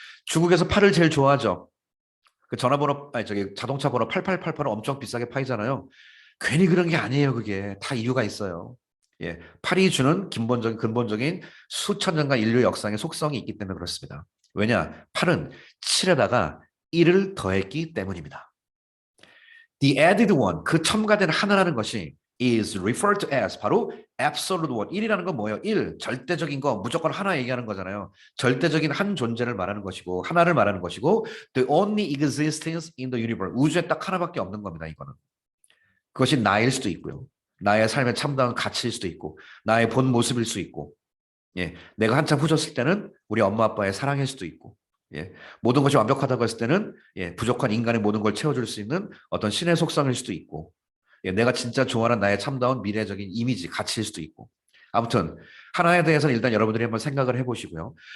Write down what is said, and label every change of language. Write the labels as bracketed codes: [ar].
[ko] 중국에서 8을 제일 좋아하죠. 그 전화번호, 자동차 번호 8888은 엄청 비싸게 파이잖아요. 괜히 그런 게 아니에요. 그게 다 이유가 있어요. 예, 8이 주는 근본적인 수천 년간 인류 역사의 속성이 있기 때문에 그렇습니다. 왜냐? 8은 7에다가 1을 더했기 때문입니다. [en] The added one, [ko] 그 첨가된 하나라는 것이 [en] is referred to as [ko] 바로 [en] absolute one. [ko] 1이라는 건 뭐예요? 1, 절대적인 거, 무조건 하나 얘기하는 거잖아요. 절대적인 한 존재를 말하는 것이고 하나를 말하는 것이고 [en] the only existence in the universe. [ko] 우주에 딱 하나밖에 없는 겁니다. 이거는. 그것이 나일 수도 있고요. 나의 삶의 참다운 가치일 수도 있고 나의 본 모습일 수 있고 예, 내가 한참 후졌을 때는 우리 엄마 아빠의 사랑일 수도 있고 예, 모든 것이 완벽하다고 했을 때는 예, 부족한 인간의 모든 걸 채워줄 수 있는 어떤 신의 속성일 수도 있고 예, 내가 진짜 좋아하는 나의 참다운 미래적인 이미지, 가치일 수도 있고 아무튼 하나에 대해서는 일단 여러분들이 한번 생각을 해보시고요.